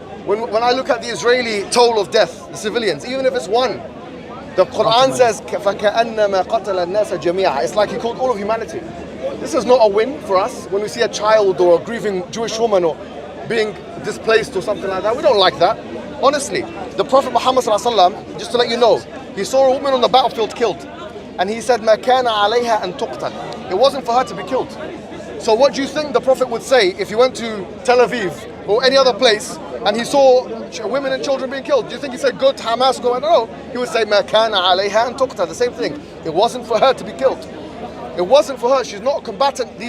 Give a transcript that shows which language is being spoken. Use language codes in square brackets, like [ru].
[en] When I look at the Israeli toll of death, the civilians, even if it's one, the Quran says, [ar] فَكَأَنَّمَا قَتَلَ النَّاسَ جَمِيعًا. [en] It's like he called all of humanity. This is not a win for us when we see a child or a grieving Jewish woman or being displaced or something like that. We don't like that. Honestly, the Prophet Muhammad ﷺ, just to let you know, he saw a woman on the battlefield killed. And he said, [ar] مَا كَانَ عَلَيْهَا أَن تُقْتَلْ. [en] It wasn't for her to be killed. So what do you think the Prophet would say if he went to Tel Aviv or any other place and he saw women and children being killed? Do you think he said, good, Hamas, go? I don't know. He would say, [ar] مَا كَانَ عَلَيْهَا أَن تُقْتَلْ. [en] The same thing. It wasn't for her to be killed. It wasn't for her. She's not a combatant.